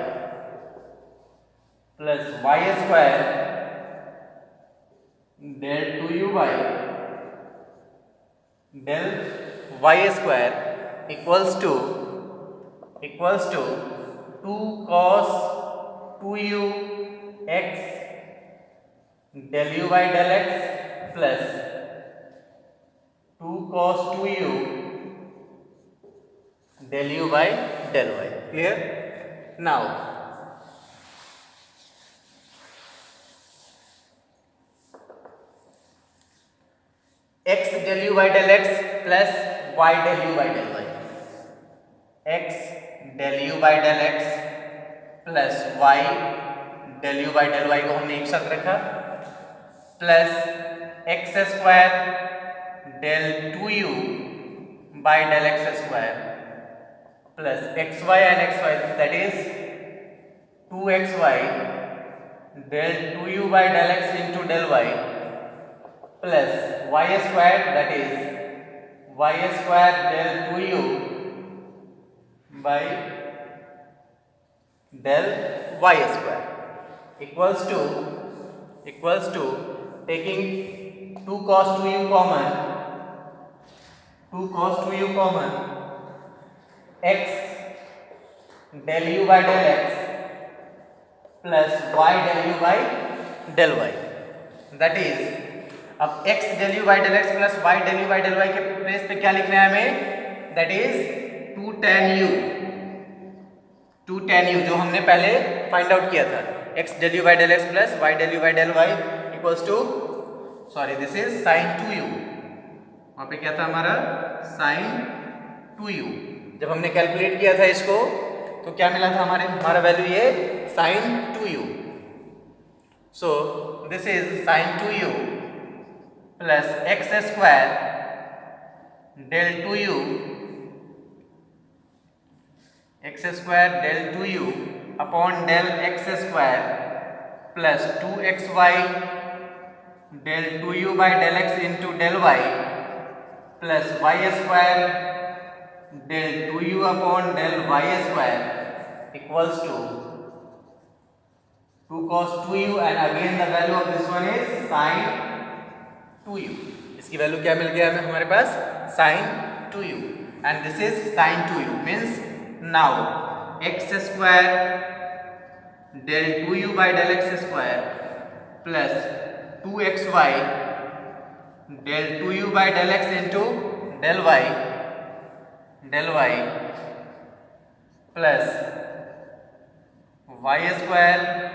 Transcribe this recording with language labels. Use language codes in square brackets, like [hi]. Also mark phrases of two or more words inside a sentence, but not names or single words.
[en] plus y square del 2u by del y square equals to 2 cos 2u x del u by del x plus 2 cos 2u del u by del y. Clear? Now x del u by del x plus y del u by del y. X del u by del x plus y del u by del y [hi] को हमने एक साथ रखा [en] plus x square del 2u by del x square plus xy and xy, that is 2xy del 2u by del x into del y plus y square, that is y square del 2u by del y square equals to taking 2 cos 2u common, x del u by del x plus y del u by del y, that is अब x del u by del x plus y del u by del y [hi] के प्लेस पे क्या लिखना है हमें, [en] that is 2 [hi] tan u जो हमने पहले [en] find out [hi] किया था, [en] x del u by del x plus y del u by del y equals to, sorry this is sin 2u, [hi] वहां पे क्या था हमारा sin 2u। जब हमने कैलकुलेट किया था इसको तो क्या मिला था हमारा वैल्यू ये sin 2u। [en] so this is sin 2u plus x square del 2u, x square del 2u, x स्क्वायर del 2u upon del x square plus 2xy del 2u by del x into del y plus y square del 2u upon del y square equals to 2 cos 2u and again the value of this one is sin 2u। [hi] इसकी वैल्यू क्या मिल गया हमें हमारे पास [en] sin 2u and this is sin 2u means now x square del 2u by del x square plus 2xy del 2u by del x into del y plus y square